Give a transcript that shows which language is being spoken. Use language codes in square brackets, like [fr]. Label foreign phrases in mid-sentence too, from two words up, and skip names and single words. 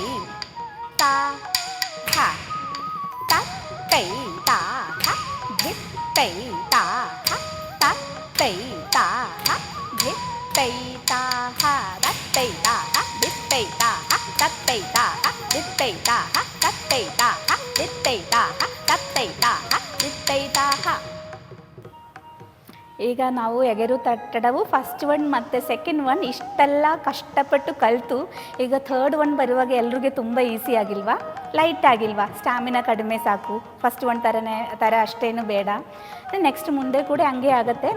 [kn] ತಾ ಹ ತತ್ತೈ ತಾ ಹ ಧಿತ್ತೈ ತಾ ಹ ತತ್ತೈ ತಾ ಹ ಧಿತ್ತೈ ತಾ ಹ ತತ್ತೈ ತಾ ಹ ಧಿತ್ತೈ ತಾ ಹ ತತ್ತೈ ತಾ ಹ ಧಿತ್ತೈ ತಾ ಹ ತತ್ತೈ ತಾ ಹ ಧಿತ್ತೈ ತಾ ಹ ತತ್ತೈ ತಾ ಹ ಧಿತ್ತೈ ತಾ ಹ. ಈಗ ನಾವು ಎಗರು ತಟ್ಟಡವು [en] first one [kn] ಮತ್ತು [en] second one [kn] ಇಷ್ಟೆಲ್ಲ ಕಷ್ಟಪಟ್ಟು ಕಲಿತು ಈಗ [en] third one [kn] ಬರುವಾಗ ಎಲ್ರಿಗೂ ತುಂಬ ಈಸಿ ಆಗಿಲ್ವಾ, ಲೈಟ್ ಆಗಿಲ್ವಾ, ಸ್ಟ್ಯಾಮಿನಾ ಕಡಿಮೆ ಸಾಕು. [en] first one [kn] ಥರ ಅಷ್ಟೇನು ಬೇಡ. ನೆಕ್ಸ್ಟ್ ಮುಂದೆ ಕೂಡ ಹಂಗೆ ಆಗುತ್ತೆ.